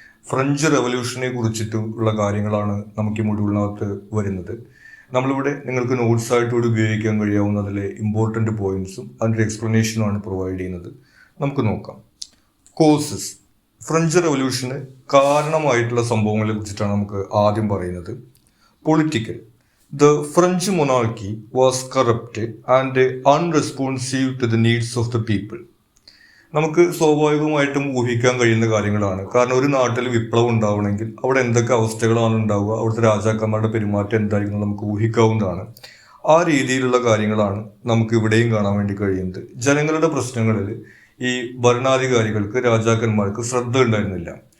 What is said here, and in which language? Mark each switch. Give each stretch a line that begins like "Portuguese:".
Malayalam: French റെവല്യൂഷനെ കുറിച്ചിട്ടുള്ള കാര്യങ്ങളാണ് നമുക്ക് ഈ മൊഡ്യൂളിനകത്ത് വരുന്നത്. നമ്മളിവിടെ നിങ്ങൾക്ക് നോട്ട്സായിട്ടൂടെ ഉപയോഗിക്കാൻ കഴിയാവുന്ന അതിലെ ഇമ്പോർട്ടൻ്റ് പോയിൻറ്സും അതിൻ്റെ എക്സ്പ്ലനേഷനുമാണ് പ്രൊവൈഡ് ചെയ്യുന്നത്. നമുക്ക് നോക്കാം. കോസസ്. ഫ്രഞ്ച് റെവല്യൂഷന് കാരണമായിട്ടുള്ള സംഭവങ്ങളെ കുറിച്ചിട്ടാണ് നമുക്ക് ആദ്യം പറയുന്നത്.
English: Political. The French monarchy was corrupt and unresponsive to the needs of the people.
Malayalam: നമുക്ക് സ്വാഭാവികമായിട്ടും ഊഹിക്കാൻ കഴിയുന്ന കാര്യങ്ങളാണ്. കാരണം ഒരു നാട്ടിൽ വിപ്ലവം ഉണ്ടാവണമെങ്കിൽ അവിടെ എന്തൊക്കെ അവസ്ഥകളാണ് ഉണ്ടാവുക, അവിടുത്തെ രാജാക്കന്മാരുടെ പെരുമാറ്റം എന്തായിരിക്കും നമുക്ക് ഊഹിക്കാവുന്നതാണ്. ആ രീതിയിലുള്ള കാര്യങ്ങളാണ് നമുക്ക് ഇവിടെയും കാണാൻ വേണ്ടി കഴിയുന്നത്. ജനങ്ങളുടെ പ്രശ്നങ്ങളിൽ ഈ ഭരണാധികാരികൾക്ക്, രാജാക്കന്മാർക്ക് ശ്രദ്ധ ഉണ്ടായിരുന്നില്ല.